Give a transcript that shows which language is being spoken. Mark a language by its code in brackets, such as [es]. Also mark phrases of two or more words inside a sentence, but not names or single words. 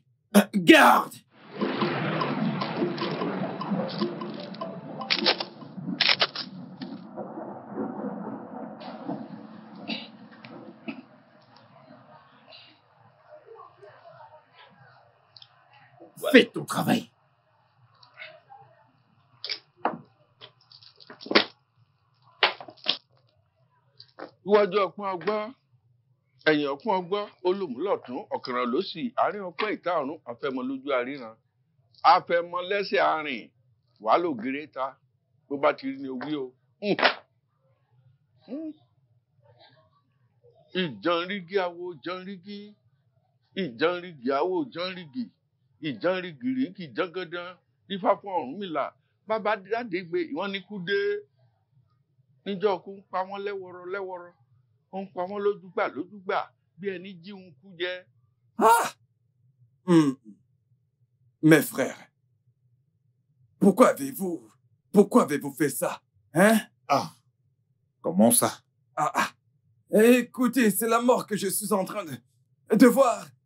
[fr] Garde. Fais ton travail. [yo] Iwájú ọpọ́n ọgbọ́n, ẹ̀yìn ọpọ́n ọgbọ́n, olùmúlọ̀tún, ọ̀kànràn lósì, àárín ọpọ́n ìta ọ̀run, afẹ́mọ lójú àríran. Afẹ́mọ lẹ́sẹ̀ àárín, wàá lò gèrè ta, bó bá ti rí ni owí o. Ìjànrígì awo jànrígì, ìjànrígì awo jànrígì, ìjànrígì rígì jàngàndàn, nífà fún Ọ̀rúnmìlà, bàbá dáde gbé ìwọ́n ní kú dé. Níjọ́ kú ń pa wọ́n lẹ́wọ̀rọ̀ lẹ́wọ̀rọ̀, ó ń pa wọ́n lójúgbà bí ẹni jí un kú jẹ. [fr] Mes frères, pourquoi avez-vous fait ça? Hein? Comment ça? Écoutez, c'est la mort que je suis en train de voir.